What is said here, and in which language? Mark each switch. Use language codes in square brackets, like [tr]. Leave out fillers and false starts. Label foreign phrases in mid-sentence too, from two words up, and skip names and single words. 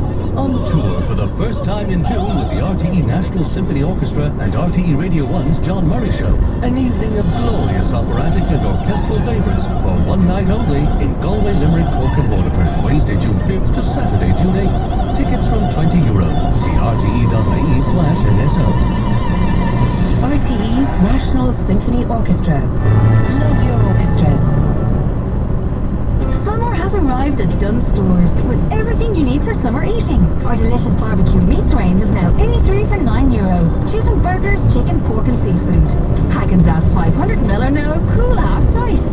[en] On tour for the first time in June with the RTE National Symphony Orchestra and RTE Radio 1's John Murray Show. An evening of glorious operatic and orchestral orchestral favourites for one night only in Galway, Limerick, Cork and Waterford, Wednesday, June 5th to Saturday, June 8th. Tickets from €20. See rte.ie/NSO. RTE National Symphony Orchestra. Love your orchestras. Summer has arrived at Dunnes Stores with everything you need for summer eating. Our delicious barbecue meats range is now any three for €9. Choose from burgers, chicken, pork and seafood. Häagen-Dazs 500ml are now a cool half price.